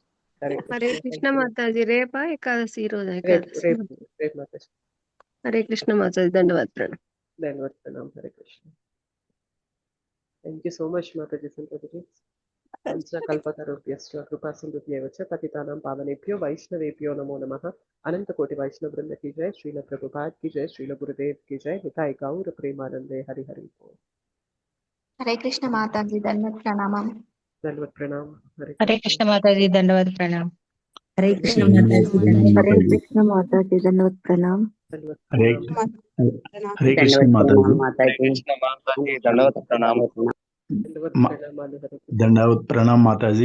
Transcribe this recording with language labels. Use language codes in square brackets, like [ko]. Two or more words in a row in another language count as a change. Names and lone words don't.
[te] హరే కృష్ణ మాతాజీ. రేపా ఏకాదశి? ఈ రోజు ఏకాదశి. రేపు మాతాజీ. హరే కృష్ణ మాతాజీ. ధన్యవాద ప్రణామం. ధన్యవాద ప్రణామం. హరే కృష్ణ. [en] Thank you so much [te] మాతాజీ. [sa] సంతోషి కల్పతరుభ్యశ్చ కృపా సింధుభ్యశ్చ పతితానాం పావనేభ్యో వైష్ణవేభ్యో నమో నమః. అనంత కోటి వైష్ణవ బృంద [hi] की जय, श्रील प्रभुपाद की जय, श्रील गुरुदेव की जय. [bn] নিতাই গৌর প্রেমানন্দে। হরি হরি বোল. [hi] हरे कृष्ण माताजी. धन्यवाद प्रणामम. धन्यवाद प्रणाम. [te] హరే కృష్ణ మాతాజీ. ధన్యవాద ప్రణామం. హరే కృష్ణ మాతాజీ. హరే కృష్ణ మాతాజీ. ధన్యవాద ప్రణామ్. హరే హరే కృష్ణ మాతాజీ. దండవత్ ప్రణామ్ మాతాజీ.